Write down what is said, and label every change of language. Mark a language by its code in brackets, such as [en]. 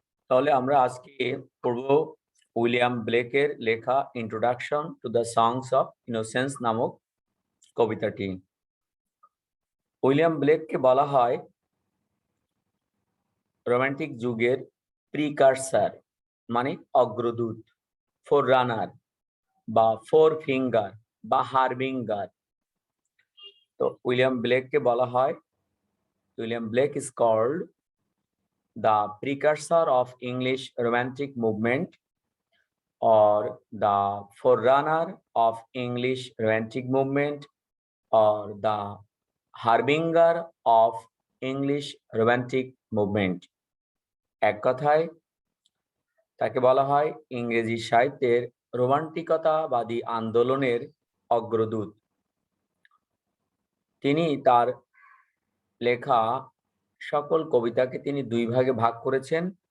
[bn] তাহলে আমরা আজকে পড়ব উইলিয়াম ব্লেকের লেখা introduction to the songs of innocence নামক কবিতাটি। উইলিয়াম ব্লেককে বলা হয় রোমান্টিক যুগের প্রিকারসার মানে অগ্রদূত, ফোর রানার বা ফোর ফিঙ্গার বা হারবিঙ্গার। তো উইলিয়াম ব্লেককে বলা হয়, [en] William Blake is called the precursor of English Romantic movement or the forerunner of English Romantic movement or the harbinger of English Romantic movement। [bn] এক কথায় তাকে বলা হয় ইংরেজি সাহিত্যের রোমান্টিকতাবাদী আন্দোলনের অগ্রদূত। তিনি তার লেখা সকল কবিতাকে তিনি দুই ভাগে ভাগ করেছেন।